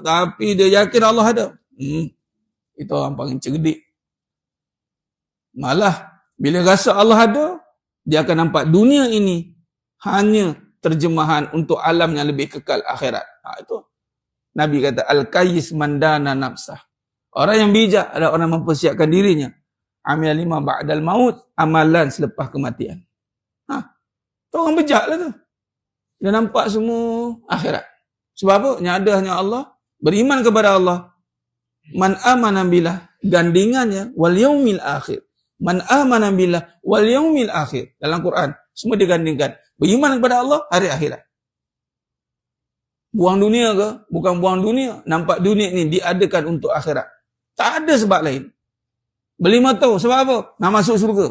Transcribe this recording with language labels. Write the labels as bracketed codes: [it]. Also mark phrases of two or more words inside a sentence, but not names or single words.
[ms] Tapi dia yakin Allah ada. Itu orang panggil cerdik. Malah, bila rasa Allah ada, dia akan nampak dunia ini hanya terjemahan untuk alam yang lebih kekal akhirat. Itu Nabi kata, [ar] الكيس من دان نفسه. [ms] Orang yang bijak adalah orang yang mempersiapkan dirinya. [ar] عمل لما بعد الموت, [ms] amalan selepas kematian. Itu orang bijak lah tu. Dia nampak semua akhirat. Sebab apa? Yang ada hanya Allah. Beriman kepada Allah. [ar] من آمن بالله. [ms] Gandingannya. [ar] واليوم الآخر. من آمن بالله. واليوم الآخر. [ms] Dalam Quran. Semua digandingkan. Beriman kepada Allah. Hari akhirat. Buang dunia ke? Bukan buang dunia. Nampak dunia ni diadakan untuk akhirat. Tak ada sebab lain. Beli motor. Sebab apa? Nak masuk syurga.